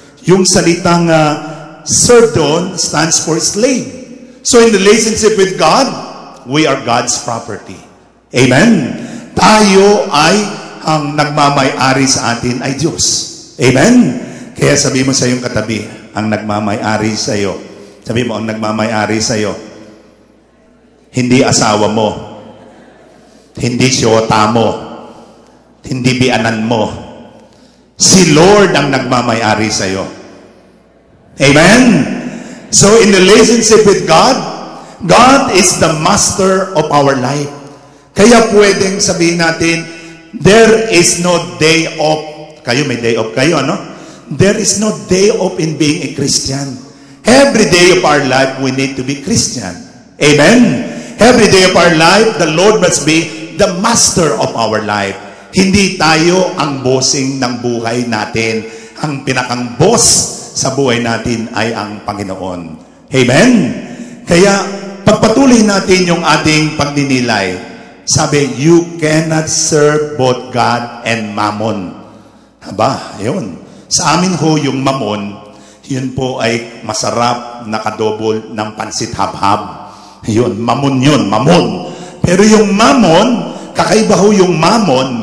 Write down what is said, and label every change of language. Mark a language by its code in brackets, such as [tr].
[tl] Yung salitang [en] serve doon stands for slave. So in relationship with God, we are God's property. Amen? [tl] Tayo ay ang nagmamay-ari sa atin ay Diyos. Amen? Kaya sabi mo sa iyong katabi, ang nagmamay-ari sa iyo. Sabi mo, ang nagmamay-ari sa iyo. Hindi asawa mo. Hindi siyota mo. Hindi bianan mo. Si Lord ang nagmamay-ari sa iyo. Amen? [en] So in relationship with God, God is the master of our life. [tl] Kaya pwedeng sabihin natin, [en] there is no day off. [tl] Kayo, may day off kayo, [en] no? There is no day off in being a Christian. Every day of our life, we need to be Christian. Amen? Every day of our life, the Lord must be the master of our life. [tl] Hindi tayo ang bossing ng buhay natin. Ang pinakang boss sa buhay natin ay ang Panginoon. Amen? Kaya, pagpatuloy natin yung ating pagninilay. [en] Sabi, you cannot serve both God and mammon. [tl] Aba, yun. Sa amin ho, yung mammon, yun po ay masarap na kadobol ng pansit habhab. Yun, mammon yun, mammon. Pero yung mammon, kakaiba ho yung mammon.